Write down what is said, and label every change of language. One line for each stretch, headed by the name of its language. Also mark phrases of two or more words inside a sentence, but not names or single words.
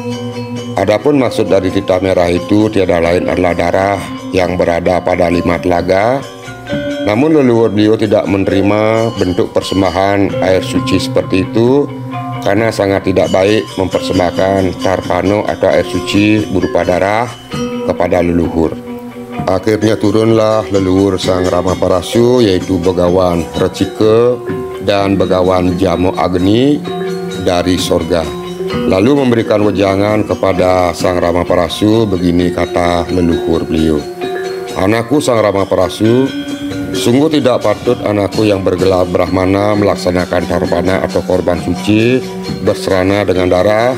Indonesian: Adapun maksud dari tirta merah itu tiada lain adalah darah yang berada pada 5 telaga. Namun leluhur beliau tidak menerima bentuk persembahan air suci seperti itu, karena sangat tidak baik mempersembahkan tarpano atau air suci berupa darah kepada leluhur. Akhirnya turunlah leluhur sang Rama Parasu, yaitu Begawan Recika dan Begawan Jamo Agni dari sorga, lalu memberikan wejangan kepada sang Rama Parasu. Begini kata leluhur beliau: "Anakku sang Rama Parasu, sungguh tidak patut anakku yang bergelar Brahmana melaksanakan tarpana atau korban suci berserana dengan darah.